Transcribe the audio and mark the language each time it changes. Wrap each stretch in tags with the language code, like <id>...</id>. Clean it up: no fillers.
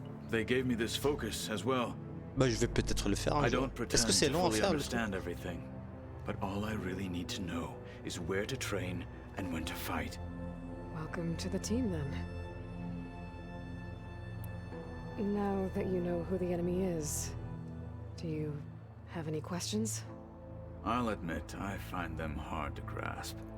<en>They gave me this focus as well.</en> <fr>Bah je vais peut-être le faire un jour. Est-ce que c'est long à faire le truc?</fr> <en>But all I really need to know is where to train and when to fight. Welcome to the team, then. Now that you know who the enemy is, do you have any questions? I'll admit I find them hard to grasp.</en>